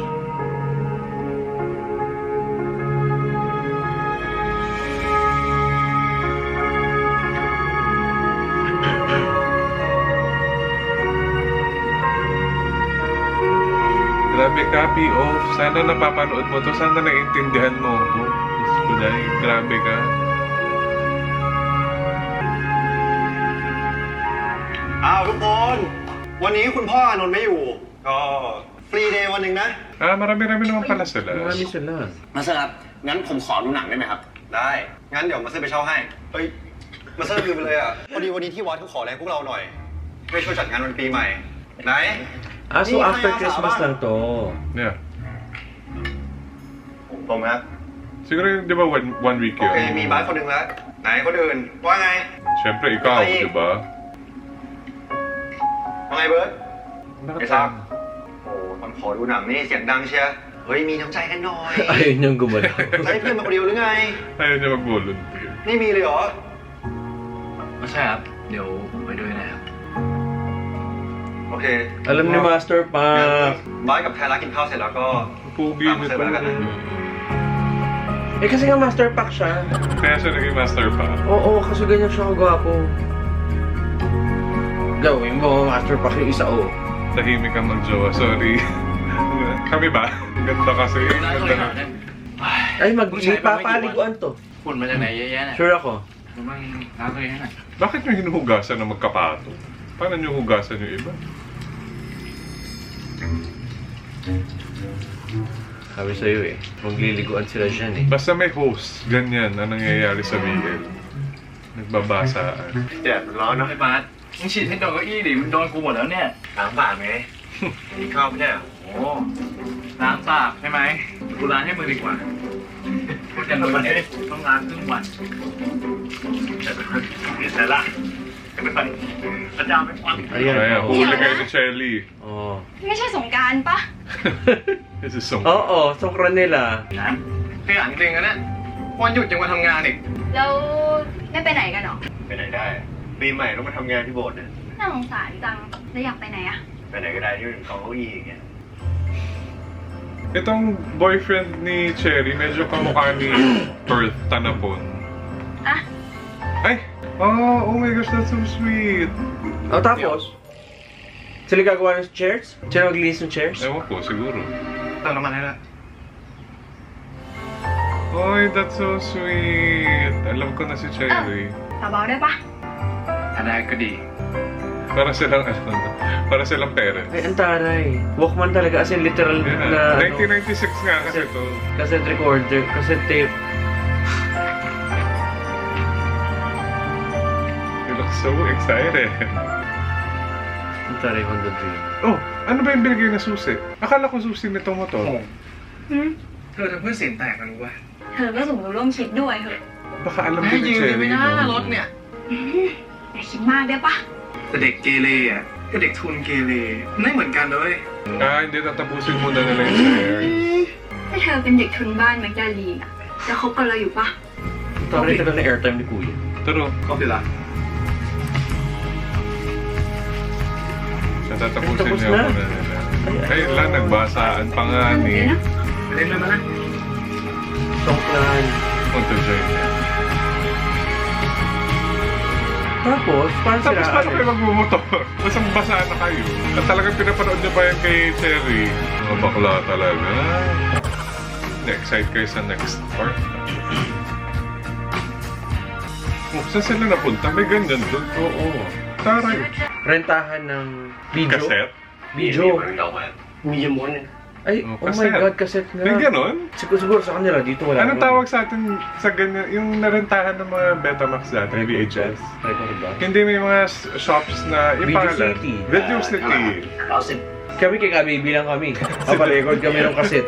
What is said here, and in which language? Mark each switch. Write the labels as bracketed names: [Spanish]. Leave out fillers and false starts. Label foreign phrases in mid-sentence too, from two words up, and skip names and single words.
[Filipino] Grabe, copy off. Sana napapanood mo to. Sana naiintindihan mo. Oh, Diyos ko dahil. Grabe ka. [Thai] อ้าวทุกคนวันนี้คุณพ่ออานนท์ไม่อยู่ ก็ฟรีเดย์วันหนึ่งนะ [Filipino] Ah, marami-rami naman pala sila. Marami sila. [Thai] มาเซอร์ครับงั้นผมขอดูหนังได้ไหมครับ ได้งั้นเดี๋ยวมาเซอร์ไปเช่าให้เฮ้ยมาเซอร์ลืมไปเลยอ่ะพอดีวันนี้ที่วัดเขาขอแรงพวกเราหน่อยไปช่วยจัดงานวันปีใหม่ไหน [Filipino] Ah, so [English] after Christmas [Filipino] lang to. Yeah. [Thai] ผมครับ [Filipino] Siguro yung, di ba, [English] one week [Thai] โอเค [Filipino] yun? [Thai] มีบาสคนหนึ่งแล้ว ไหนคนอื่น ว่าไง [Filipino] Siyempre, ikaw, di ba? [Thai] ว่าไงเบิร์ด [Filipino] Bakit [Thai] ไอ้ซักโอ้ตอนขอดูหนังนี่เสียงดังเชียร์เฮ้ย มีน้ำใจกันหน่อย [Filipino] Ayun yung gumalaw. [Thai] ใช้เพื่อนมาคนเดียวหรือไง [Filipino] Ayaw niya mag-volunteer. [Thai] ไม่มีเลยเหรอ ไม่ใช่ครับ เดี๋ยวผมไปด้วยนะครับ โอเค [Filipino] Alam ni Master pa. [Thai] บาสกับไทยรักกินข้าวเสร็จแล้วก็ [Filipino] Pugi Tama nito. sa'yo talaga. Eh kasi nga Master Pack siya. Kaya siya naging master pa. Oo, kasi ganyan siya kagwapo. Gawin mo, Master Pack yung isa, oh. Tahimik kang mag-jowa, sorry. Kami ba? Ganda kasi. Ganda na. Ay, papaliguan to. [Thai] ฝุ่นมาจากไหนเยอะแยะเนี่ย [Filipino] Sure ako. [Thai] ผมมันล้างตัวเองให้หน่อย [Filipino] Bakit nyo hinuhugasan ng magkapato? Paano nyo hugasan yung iba? Sabi sa'yo eh, magliliguan sila dyan eh. Basta may host, ganyan ang nangyayari sa VL. Nagbabasaan. [Thai] แดดมันร้อนเนาะ ไอ้บาสมึงฉีดให้โดนเก้าอี้ดิมันโดนกูหมดแล้วเนี่ย ล้างปากไหมกินข้าวไม่ได้เหรอ โอ้ล้างปากใช่ไหมกูล้างให้มือดีกว่าพูดกันมือเนี่ยต้องล้างครึ่งวัน แต่ละจะไม่ฟันประจำไม่ฟัง [Filipino] Ayan. Kaya, oh. huli kayo ni Shelly. Oh. [Thai] ไม่ใช่สงกรารปะ [English] This is so... [Filipino] Oo, sokran nila. [Thai] นะขยันจริงนะเนี่ยวันหยุดยังมาทำงานอีก แล้วไม่ไปไหนกันหรอ ไปไหนได้ ปีใหม่ต้องมาทำงานที่โบสถ์เนี่ย น่าสงสารจัง แล้วอยากไปไหนอะ ไปไหนก็ได้ที่เป็นกองเก้าอี้อย่างเงี้ย [Filipino] Itong boyfriend ni Cherry, medyo kamukha ni Perth Tanapon. Ah? Ay! [English] Oh my gosh, that's so sweet! [Filipino] Oh, tapos? Sila gagawa ng chairs? Sila maglinis ng chairs? Ewan ko, siguro. [Thai] เติมน้ำมันให้ละ [English] Oy, that's so sweet! [Filipino] Alam ko na si Cherry. [Thai] เบาๆได้ปะ ถ้าได้ก็ดี [Filipino] Para silang parents. Ay, ang taray. Walkman talaga, [English] as in literal Yeah. [Filipino] na... 1996 nga kasi ito. [English] Cassette recorder, cassette tape. You look so excited. [Filipino] Ang taray Honda Dream. Oh, ano ba yung binigay na susi? Akala ko susi nitong motor. [Thai] เธอทำเพื่อนเสียงแตกกันรู้ป่ะ เธอก็สมรู้ร่วมคิดด้วยเหอะ [Filipino] Baka alam [Thai] ให้ [Filipino] din ni [Thai] ยืม [Filipino] Cherry. [Thai] ไปนะ [Filipino] no? [Thai] รถเนี่ย อย่าคิดมากได้ปะ แต่เด็กเกเรอ่ะกับเด็กทุนเกเรไม่เหมือนกันเลย [Filipino] Ah, hindi tatapusin muna nila yung shares. [Thai] ถ้าเธอเป็นเด็กทุนบ้านแมกดาลีนอะจะคบกับเราอยู่ปะ [Filipino] Taray talaga na airtime ni Kuya. Turo. [Thai] ก็เป็นละ [Filipino] Siya tatapusin Tapos niya na. muna nila. Ay, lang, nagbasaan pa nga ni. [Thai] เล่นเลยมั้ย [Filipino] Sokran. Punta join niya. Tapos, paano Tapos sila? paano kayo magmumotor? Basang basaan na kayo. At talagang pinapanood niyo ba yan kay Cherry? Mga bakla talaga. Na-excite kayo sa next part. Oh, saan sila napunta? May ganyan doon. Oo. Taray. Rentahan ng video. Cassette? Video. [Thai] มียม้วนนึง [Filipino] Ay, Oh, [English] oh my [Filipino] cassette. God, cassette nga. May ganon? Siguro sa kanila, dito wala. Anong tawag sa atin sa ganyan? Yung narentahan ng mga Betamax dati, VHS? Record ba? Hindi, may mga shops na yung Video pangalan. City. Video City. Kami kay Kabibi lang kami. Paparecord kami ng cassette.